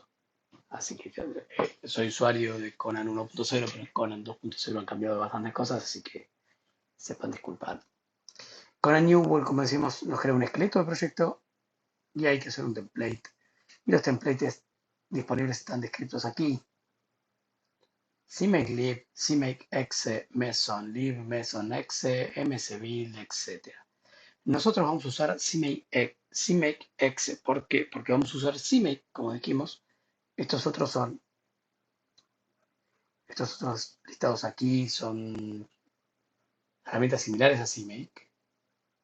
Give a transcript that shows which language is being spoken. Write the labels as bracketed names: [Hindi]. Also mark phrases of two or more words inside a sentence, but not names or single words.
[Spanish] Así que yo soy usuario de Conan 1.0, pero en Conan 2.0 han cambiado bastantes cosas, así que sepan disculpar. Conan New, como decimos, nos crea un esqueleto de proyecto y hay que hacer un template. Y los templates disponibles están descritos aquí. CMake lib, CMake exe, meson lib, meson exe, msbuild, etc. Nosotros vamos a usar CMake exe. ¿Por qué? Porque vamos a usar CMake, como dijimos. Estos otros listados aquí son herramientas similares a CMake.